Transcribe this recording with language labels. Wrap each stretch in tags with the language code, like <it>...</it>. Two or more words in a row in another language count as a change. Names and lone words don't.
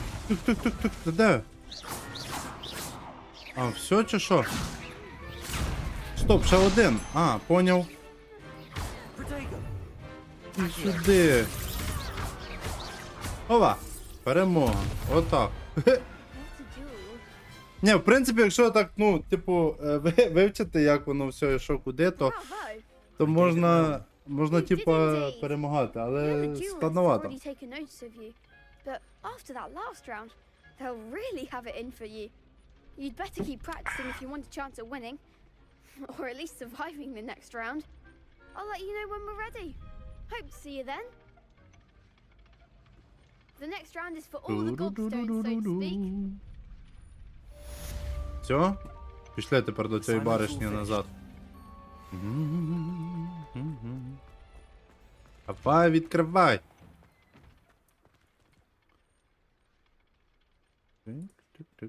<uk>Ти де? А, все чи що? Стоп, ще один. А, поняв. І сюди. Ова! Перемога. Отак.</uk> <en>What a duel.</en> <uk>Ні, в принципі, якщо так, ну, типу, вивчити, як воно все і що куди, то,</uk> <en>Bravo.</en> <uk>то можна типа, перемагати,</uk> <en>The</en> <uk>але</uk> <en>other duelists have</en> <uk>складновато.</uk> <en>already taken notice of you, but after that last round, they'll really have it in for you. You'd better keep practicing if you want a chance at winning, or at least surviving the next round. I'll let you know when we're ready. Hope to see you then. The next round is for all the gobstones, so to speak.</en> <uk>Все? Пішли тепер до цієї</uk> <en>Assignment's</en> <uk>баришні</uk> <en>all</en> <uk>назад. Давай, відкривай! Тик-тик-тик.</uk>